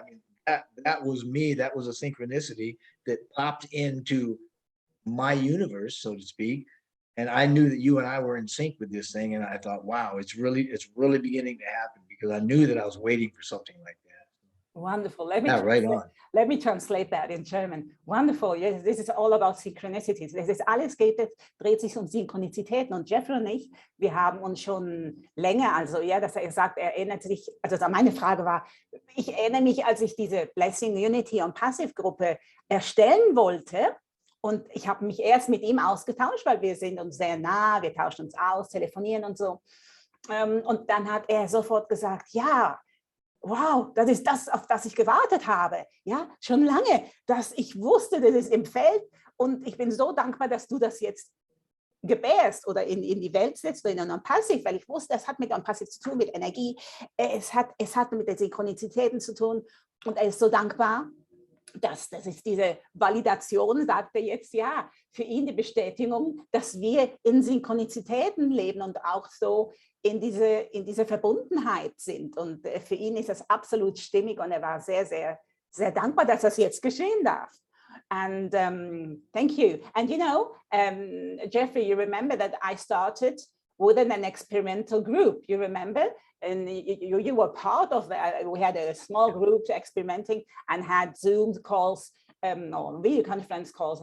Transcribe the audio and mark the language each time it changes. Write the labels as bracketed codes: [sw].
[en] I mean, that was me. That was a synchronicity that popped into my universe, so to speak. And I knew that you and I were in sync with this thing. And I thought, wow, it's really beginning to happen, because I knew that I was waiting for something like that. Wonderful. Let me translate that in German. Wonderful. Yes, this is all about synchronicities. [de] Das ist alles dreht sich um Synchronizitäten. Und Jeffrey und ich, wir haben uns schon länger, also ja, dass er sagt, er erinnert sich, also meine Frage war, ich erinnere mich, als ich diese Blessing Unity und Passive Gruppe erstellen wollte. Und ich habe mich erst mit ihm ausgetauscht, weil wir sind uns sehr nah, wir tauschen uns aus, telefonieren und so. Und dann hat er sofort gesagt, ja, wow, das ist das, auf das ich gewartet habe. Ja, schon lange, dass ich wusste, das ist im Feld. Und ich bin so dankbar, dass du das jetzt gebärst oder in die Welt setzt oder in ONPASSIVE, weil ich wusste, es hat mit ONPASSIVE zu tun, mit Energie. Es hat mit den Synchronizitäten zu tun. Und er ist so dankbar. Das ist diese Validation, sagt er jetzt, ja, für ihn die Bestätigung, dass wir in Synchronizitäten leben und auch so in diese Verbundenheit sind. Und für ihn ist das absolut stimmig, und er war sehr, sehr, sehr dankbar, dass das jetzt geschehen darf. [en] And thank you. And you know, Jeffrey, you remember that I started within an experimental group, you remember? And you were part of that. We had a small group experimenting and had Zoom calls or video conference calls.